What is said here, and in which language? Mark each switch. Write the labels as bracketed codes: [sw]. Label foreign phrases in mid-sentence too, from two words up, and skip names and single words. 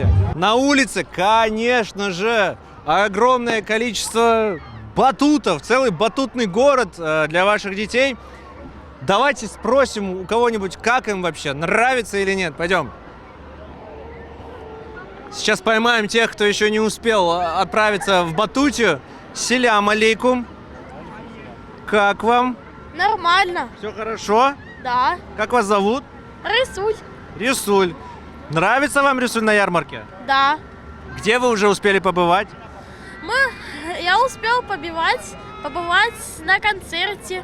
[ru] На улице, конечно же, огромное количество батутов, целый батутный город для ваших детей. Давайте спросим у кого-нибудь, как им вообще, нравится или нет. Пойдем. Сейчас поймаем тех, кто еще не успел отправиться в батутию. [crh] Селям алейкум. [ru] Как вам? Нормально. Все хорошо? Да. Как вас зовут? Рисуль. Рисуль. Нравится вам Рисуль на ярмарке? Да. Где вы уже успели побывать? Я успел побывать на концерте.